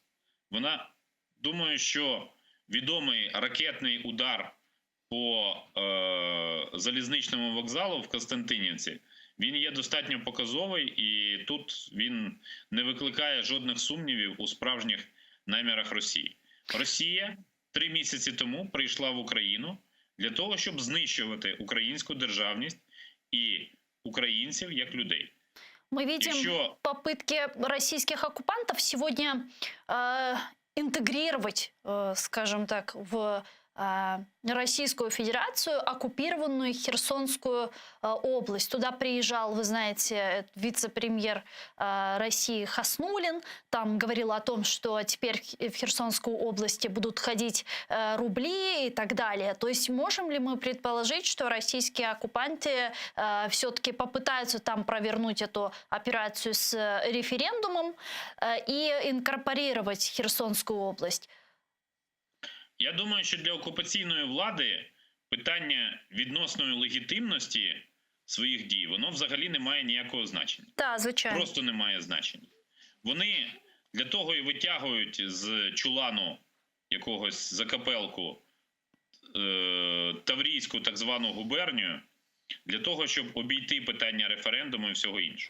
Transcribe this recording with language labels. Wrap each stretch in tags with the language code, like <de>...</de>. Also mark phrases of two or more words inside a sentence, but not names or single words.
<uk>Вона думає, що відомий ракетний удар по залізничному вокзалу в Костянтинівці, він є достатньо показовий, і тут він не викликає жодних сумнівів у справжніх намірах Росії. Росія 3 місяці тому прийшла в Україну для того, щоб знищувати українську державність і українців як людей.</uk> <ru>Мы видим попытки российских оккупантов сегодня интегрировать, скажем так, в Российскую Федерацию оккупированную Херсонскую область. Туда приезжал, вы знаете, вице-премьер России Хаснуллин. Там говорил о том, что теперь в Херсонскую область будут ходить рубли и так далее. То есть можем ли мы предположить, что российские оккупанты все-таки попытаются там провернуть эту операцию с референдумом и инкорпорировать Херсонскую область?</ru> <uk>Я думаю, що для окупаційної влади питання відносної легітимності своїх дій, воно взагалі не має ніякого значення. Так, звичайно. Просто не має значення. Вони для того і витягують з чулану якогось закапелку Таврійську так звану губернію, для того, щоб обійти питання референдуму і всього іншого.</uk>